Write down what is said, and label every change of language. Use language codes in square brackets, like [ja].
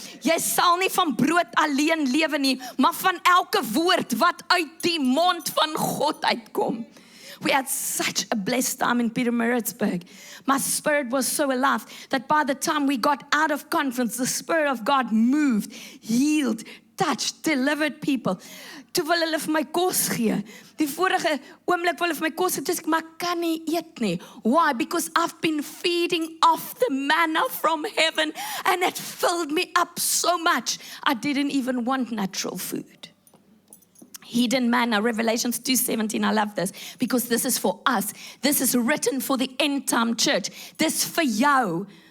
[af] Jy sal nie van brood alleen lewe nie, maar van elke woord wat uit die mond van God uitkom. [en] We had such a blessed time in Pietermaritzburg. My spirit was so alive that by the time we got out of conference, the Spirit of God moved, healed, touched, delivered people. [af] Toe wil hulle vir my kos gee. Die vorige oomblik wil hulle vir my kos gee, maar ek kan nie eet nie. [en] Why? Because I've been feeding off the manna from heaven and it filled me up so much. I didn't even want natural food. Hidden manna, Revelations 2:17, I love this, because this is for us. This is written for the end time church. This [af] vir jou.